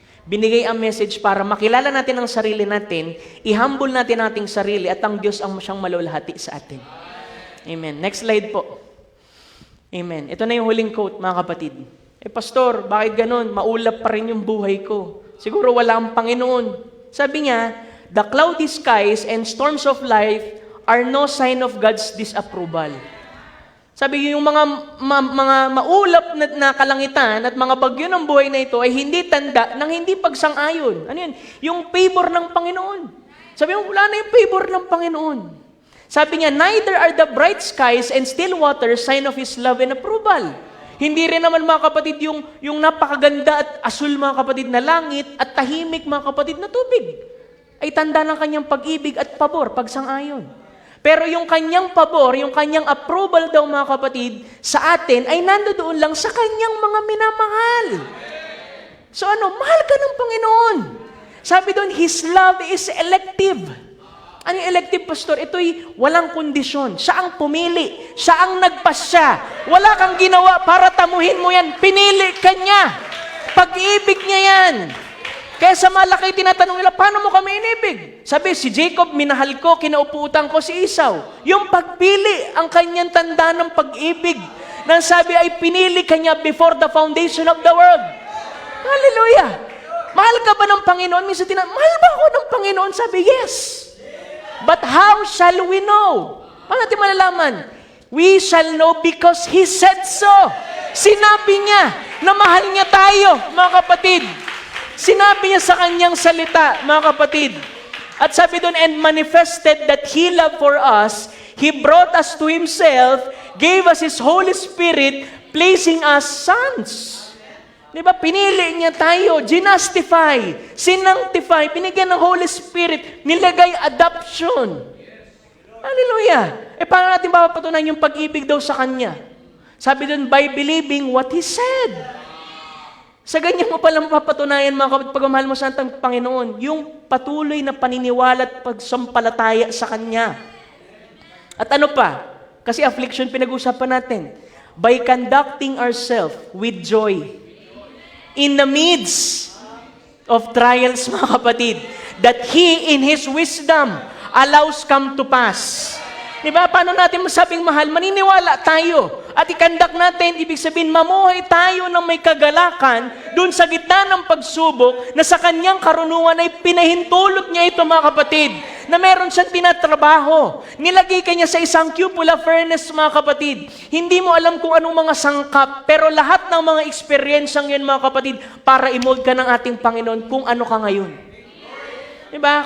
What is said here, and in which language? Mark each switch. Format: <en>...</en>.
<tl>Binigay ang message para makilala natin ang sarili natin, i-humble natin ang ating sarili, at ang Diyos ang siyang malulahati sa atin. Amen. Next slide po. Amen. Ito na yung huling quote, mga kapatid. Pastor, bakit ganun? Maulap pa rin yung buhay ko. Siguro wala ang Panginoon. Sabi niya,</tl> <en>the cloudy skies and storms of life are no sign of God's disapproval.</en> <tl>Sabi yung mga maulap na kalangitan at mga bagyo ng buhay na ito ay hindi tanda ng hindi pagsang-ayon. Ano yun? Yung favor ng Panginoon. Sabi mo, wala na yung favor ng Panginoon.</tl> <en>Sabi niya, neither are the bright skies and still waters sign of His love and approval.</en> <tl>Hindi rin naman, mga kapatid, yung napakaganda at asul, mga kapatid, na langit at tahimik, mga kapatid, na tubig ay tanda ng kanyang pag-ibig at pabor, pagsang-ayon. Pero yung kanyang pabor, yung kanyang approval daw, mga kapatid, sa atin ay nandoon lang sa kanyang mga minamahal. So mahal ka ng Panginoon. Sabi doon,</tl> <en>His love is elective.</en> <tl>Ano yung</tl> <en>elective, pastor?</en> <tl>Ito'y walang kondisyon. Siya ang pumili. Siya ang nagpasya. Wala kang ginawa para tamuhin mo yan. Pinili ka niya. Pag-ibig niya yan. Kaya sa malaki, tinatanong nila, paano mo kami inibig? Sabi, si Jacob, minahal ko, kinauputan ko si Esau. Yung pagpili, ang kanyang tanda ng pag-ibig. Nang sabi ay pinili kanya</tl> <en>before the foundation of the world.</en> <tl>Hallelujah! Mahal ka ba ng Panginoon? Minsan mahal ba ako ng Panginoon?</tl> <en>Sabi, yes. But how shall we know?</en> <tl>Paano natin malalaman?</tl> <en>We shall know because He said so.</en> <tl>Sinabi niya na mahal niya tayo, mga kapatid. Sinabi niya sa kanyang salita, mga kapatid. At sabi doon,</tl> <en>and manifested that He loved for us, He brought us to Himself, gave us His Holy Spirit, placing us sons.</en> <tl>Diba? Pinili niya tayo, ginustify, sinangtify, binigyan ng Holy Spirit, nilagay adoption. Hallelujah! Paano natin mapapatunayan yung pag-ibig daw sa Kanya? Sabi doon,</tl> <en>by believing what He said.</en> <tl>Sa ganyan mo palang mapapatunayan, mga kapatid, pagmamahal mo sa ating Panginoon, yung patuloy na paniniwala at pagsampalataya sa Kanya. At ano pa? Kasi affliction pinag-usapan natin.</tl> <en>By conducting ourselves with joy in the midst of trials,</en> <tl>mga kapatid,</tl> <en>that He in His wisdom allows come to pass.</en> <tl>Di ba? Paano natin masabing mahal? Maniniwala tayo. At ikandak natin, ibig sabihin, mamuhay tayo ng may kagalakan dun sa gitna ng pagsubok na sa kanyang karunungan ay pinahintulot niya ito, mga kapatid, na meron siyang tinatrabaho. Nilagay ka niya sa isang cupola furnace, mga kapatid. Hindi mo alam kung anong mga sangkap, pero lahat ng mga experiensyang yun, mga kapatid, para imold ka ng ating Panginoon kung ano ka ngayon. Diba?</tl>